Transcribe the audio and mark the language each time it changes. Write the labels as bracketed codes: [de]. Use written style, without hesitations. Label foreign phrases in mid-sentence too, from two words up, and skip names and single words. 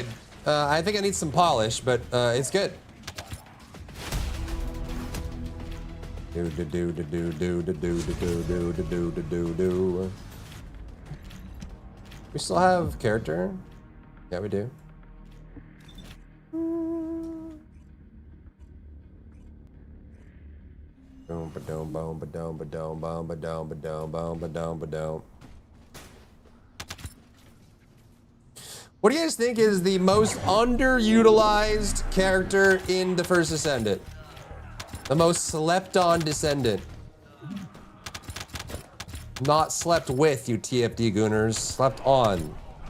[en] I think it needs some polish, but it's good. Do do do do do do do do do do do do do do. We still have character? Yeah, we do. Boom ba dum boom ba dum ba dum boom ba dum ba dum boom ba dum ba dum. What do you guys think is the most underutilized character in the First Ascendant? The most slept on descendant. Not slept with, you TFD gooners.